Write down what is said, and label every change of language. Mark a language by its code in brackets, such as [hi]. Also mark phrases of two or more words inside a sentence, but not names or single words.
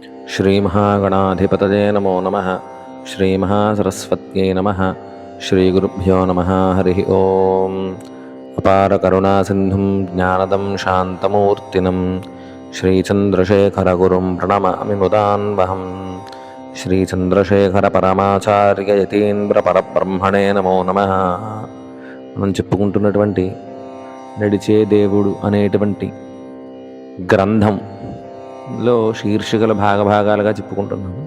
[sa] श्रीमहागणाधिपतये नमो नमः। श्रीमहासरस्वत्यै नमः। श्रीगुरुभ्यो नमः। हरिः ओम्। अपारकरुणासिन्धुं ज्ञानदं शान्तमूर्तिनं श्रीचन्द्रशेखरगुरुं प्रणमामि मुदान्वहम्। శ్రీచంద్రశేఖరపరమాచార్యయతీంద్రపరబ్రహ్మణే నమో నమః. [te] మనం చెప్పుకుంటున్నటువంటి నడిచే దేవుడు అనేటువంటి గ్రంథంలో శీర్షికల భాగాలుగా చెప్పుకుంటున్నాము.